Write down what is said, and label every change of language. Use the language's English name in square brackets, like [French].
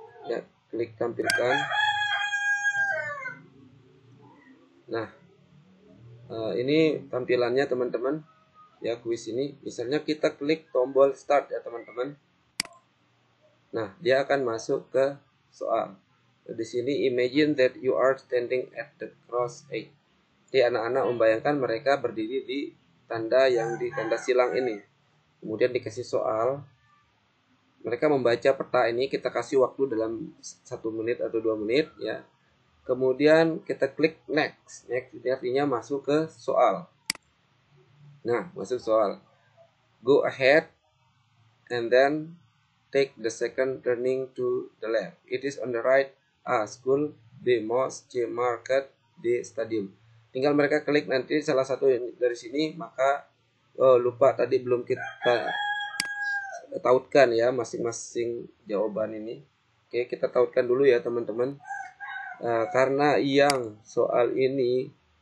[Indonesian] Ya, klik tampilkan. Nah, ini tampilannya teman-teman. Ya, kuis ini. Misalnya kita klik tombol start ya teman-teman. Nah, dia akan masuk ke soal. Di sini [English] imagine that you are standing at the cross edge. [Indonesian] Jadi anak-anak membayangkan mereka berdiri di tanda silang ini. Kemudian dikasih soal. Mereka membaca peta ini, kita kasih waktu dalam 1 menit atau 2 menit ya. Kemudian kita klik next. Next ini artinya masuk ke soal. Nah, masuk soal. [English] Go ahead and then take the second turning to the left. It is on the right. A. School. B. Mosque. C. Market. D. Stadium. [Indonesian] Tinggal mereka klik nanti salah satu dari sini, maka lupa tadi belum kita tautkan ya masing-masing jawaban ini. Oke, kita tautkan dulu ya teman-teman. Karena yang soal ini